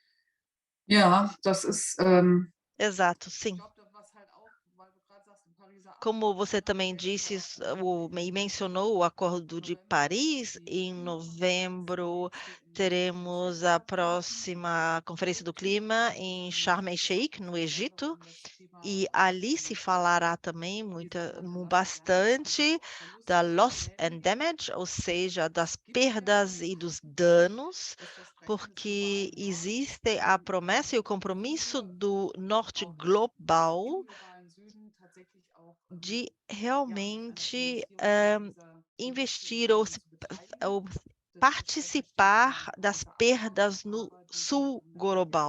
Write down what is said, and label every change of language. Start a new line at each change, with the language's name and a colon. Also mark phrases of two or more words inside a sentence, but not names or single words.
German: Ja, das ist.
Portuguese: Exato, sim. Como você também disse e mencionou o Acordo de Paris, em novembro teremos a próxima Conferência do Clima em Sharm el-Sheikh, no Egito, e ali se falará também bastante da
English: loss and damage,
Portuguese: ou seja, das perdas e dos danos, porque existe a promessa e o compromisso do Norte Global de realmente investir ou participar das perdas no sul global.